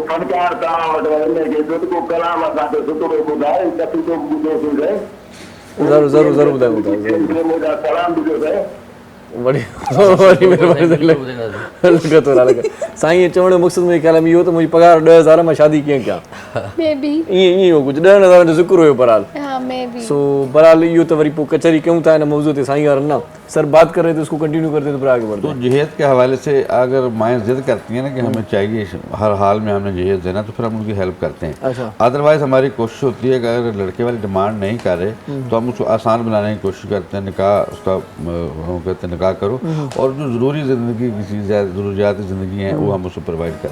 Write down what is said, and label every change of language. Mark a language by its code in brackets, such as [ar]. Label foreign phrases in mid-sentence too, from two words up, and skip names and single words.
[sd] ज़रूरु ज़रूरु ज़रूरु ॿुधायो वॾी वॾी महिरबानी साईं चवण जो मक़सदु मुंहिंजे ख़्याल में इहो त मुंहिंजी पघार 10,000 मां शादी कीअं कयां [ur] میں بھی [sd] ईअं ईअं हो कुझु 10,000 जो ज़िक्र हुयो बहरहाल [ur] ہاں میں بھی [sd] सो बहरहाल इहो त वरी पोइ कचहरी कयूं था हिन मौज़ूअ ते साईं वारनि [ur] نا سر بات کر رہے تھے اس کو کنٹینیو کرتے ہیں تو پھر آگے بڑھتے तो हैं। جہیز کے حوالے سے اگر مائیں ضد کرتی ہیں نا کہ ہمیں چاہیے ہر حال میں ہمیں جہیز دینا تو پھر ہم ان کی ہیلپ کرتے ہیں. अच्छा اَدروائز ہماری کوشش ہوتی ہے کہ اگر لڑکے والی ڈیمانڈ نہیں کر رہے تو ہم اس کو آسان بنانے کی کوشش کرتے ہیں نکاح اس کا کہتے ہیں نکاح کرو اور جو ضروری زندگی کی چیزیں ضروریاتی زندگی ہیں وہ ہم اس کو پروائڈ کریں.